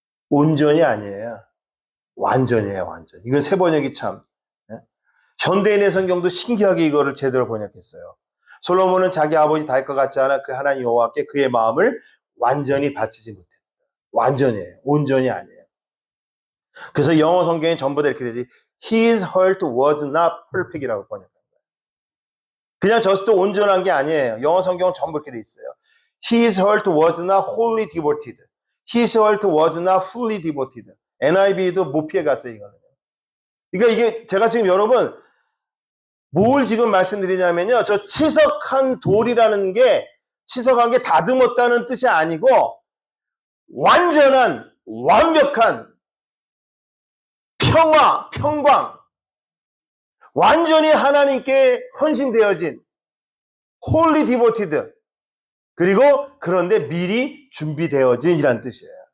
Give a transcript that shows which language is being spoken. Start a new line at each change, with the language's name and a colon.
Korean: 온전이 아니에요. 완전이에요, 완전. 이건 새 번역이 참. 예? 현대인의 성경도 신기하게 이거를 제대로 번역했어요. 솔로몬은 자기 아버지 다윗과 같지 않아 그 하나님 여호와께 그의 마음을 완전히 바치지 못했다. 완전이에요. 온전이 아니에요. 그래서 영어 성경에 전부 다 이렇게 되지.
English: His heart was not perfect이라고
Korean: 번역한 거예요. 그냥 just 온전한 게 아니에요. 영어 성경은 전부 이렇게 돼 있어요.
English: His heart was not wholly devoted. His heart was not fully devoted.
Korean: NIV도 못 피해갔어요, 이거는. 그러니까 이게 제가 지금 여러분 뭘 지금 말씀드리냐면요. 저 치석한 돌이라는 게 치석한 게 다듬었다는 뜻이 아니고 완전한 완벽한 평광 완전히 하나님께 헌신되어진 홀리 디보티드 그리고 그런데 미리 준비되어진이라는 뜻이에요.